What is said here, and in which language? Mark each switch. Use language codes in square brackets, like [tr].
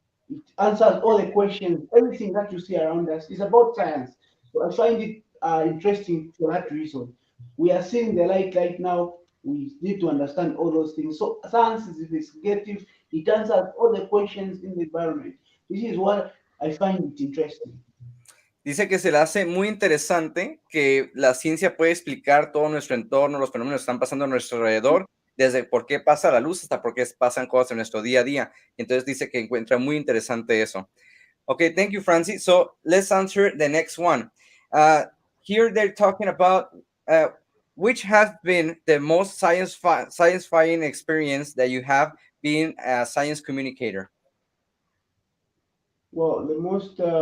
[en] It answers all the questions. Everything that you see around us is about science. So I find it interesting for that reason. We are seeing the light right now. We need to understand all those things. So science is investigative. It answers all the questions in the environment. This is what I find it interesting. [es] Dice que se le hace muy interesante que la ciencia puede explicar todo nuestro entorno, los fenómenos que están pasando a nuestro alrededor, desde por qué pasa la luz hasta por qué pasan cosas en nuestro día a día. Entonces dice que encuentra muy interesante eso. [en] Okay, thank you, Francis. So let's answer the next one. Here they're talking about uh, which has been the most science-fying experience that you have being a science communicator. Well, the most